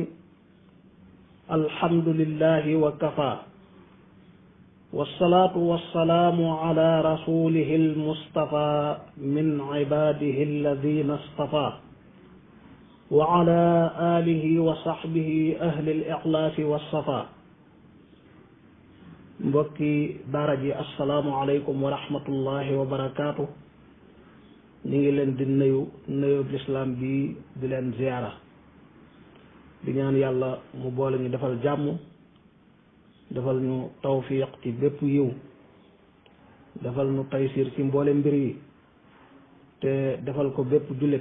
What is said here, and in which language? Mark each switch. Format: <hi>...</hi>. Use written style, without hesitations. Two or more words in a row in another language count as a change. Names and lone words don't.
<ar>الحمد لله وكفى، والصلاة والسلام على رسوله المصطفى من عباده الذين اصطفى، وعلى آله وصحبه أهل الإخلاص والصفا.</ar> <wo>mbokki daara ji</wo> <ar>السلام عليكم ورحمة الله وبركاته.</ar> <wo>ñu ngi leen di nuyu lislaam bi di leen ziyaara, di ñaan yàlla mu boole ñu defal jàmm, defal ñu tawfiq ci bépp yiw, defal ñu taysir ci mboole mbir yi, te defal ko bépp jullit.</wo>